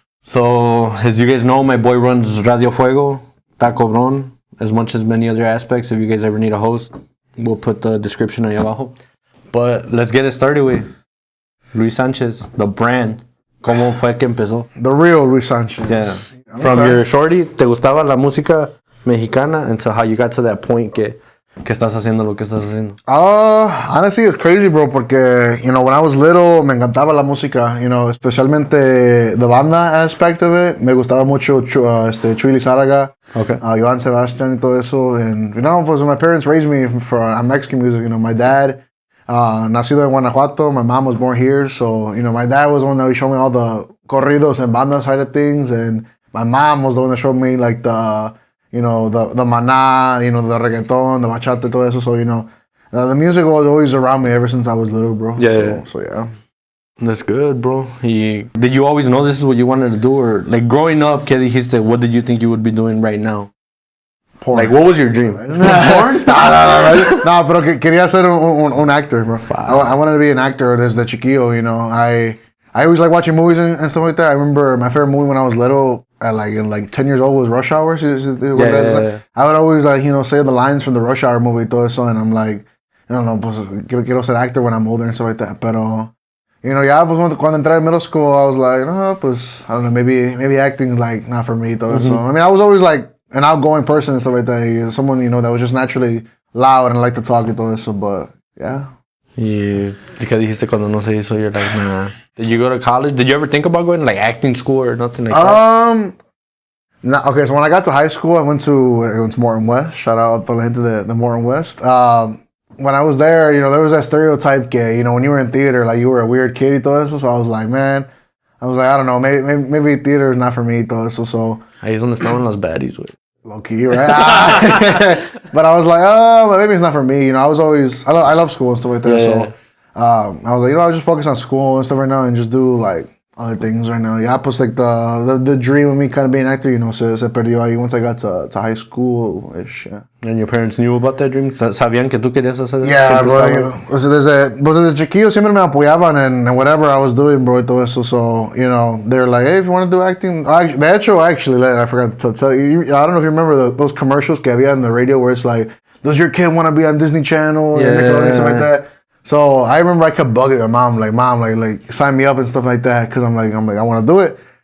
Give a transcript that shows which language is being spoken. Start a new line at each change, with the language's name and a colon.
English: So, as you guys know, my boy runs Radio Fuego, Ta Cobrón, as much as many other aspects. If you guys ever need a host, we'll put the description
Spanish: ahí abajo.
English: But let's get it started with Luis Sanchez, the brand.
Spanish: ¿Cómo fue que empezó?
English: The real Luis Sanchez. Yeah. From your shorty,
Spanish: ¿te gustaba la música mexicana?
English: Until how you got to that point
Spanish: que estás haciendo lo que estás haciendo?
English: Honestly, it's crazy, bro, porque, when I was little,
Spanish: me encantaba la música, especialmente
English: the banda aspect of it.
Spanish: Me gustaba mucho Chuy Lizárraga, Joan Sebastián y todo eso.
English: And, pues my parents raised me for Mexican music. My dad,
Spanish: nacido en Guanajuato,
English: my mom was born here. So, my dad was the one that showed me all the corridos and banda side of things. And my mom was the one that showed me, like, the maná, the reggaeton, the bachata,
Spanish: todo eso.
English: So, the music was always around me ever since I was little, bro. So yeah. That's good, bro. Did you always know this is what you wanted to do? Or, like, growing up,
Spanish: ¿qué dijiste?
English: What did you think you would be doing right now? Porn. Like, what was your dream? Porn?
Spanish: No, pero quería ser un actor, bro.
English: I wanted to be an actor
Spanish: desde chiquillo,
English: I always like watching movies and stuff like that. I remember my favorite movie when I was little, at 10 years old, was Rush Hour. Yeah. I would always, say the lines from the Rush Hour movie, todo eso, and I'm like,
Spanish: pues, quiero ser actor
English: when I'm older and stuff like that.
Spanish: Pero, ya, pues, cuando entré
English: in middle school, I was like, pues, I don't know, maybe acting, like, not for me, todo eso. I mean, I was always, like, an outgoing person and stuff like that. Someone, that was just naturally loud and liked to talk
Spanish: y todo eso,
English: but, yeah.
Spanish: ¿Y qué dijiste cuando no se hizo?
English: You're like, nah. Did you go to college? Did you ever think about going to, like, acting school or nothing like that? No, okay, so when I got to high school, I went to Morton West. Shout out to
Spanish: la gente de
English: Morton West. When I was there, there was that stereotype que, when you were in theater, like, you were a weird kid
Spanish: y todo eso.
English: So I was like, I don't know, maybe theater is not for me y todo eso. So
Spanish: ahí es donde estaban los baddies, güey.
English: Low key, right? But I was like, maybe it's not for me. I love school and stuff like that. So I was like, I'll just focus on school and stuff right now and just do, like, other things right now. Yeah, pues, like, the dream of me kind of being an actor,
Spanish: se perdió ahí
English: once I got to high school-ish, yeah. And your parents knew about that dream?
Spanish: ¿Sabían que tú querías hacer eso?
English: Yeah, bro.
Spanish: Pues desde chiquillo siempre me apoyaban en
English: whatever I was doing, bro,
Spanish: y todo eso.
English: So, they're like, hey, if you want to do acting.
Spanish: De hecho,
English: actually, I forgot to tell you. I don't know if you remember those commercials
Spanish: que había
English: on the radio where it's like, does your kid want to be on Disney Channel? Yeah. And Nickelodeon and stuff like that. So I remember I kept bugging my mom, like sign me up and stuff like that, because I'm like, I want to do it.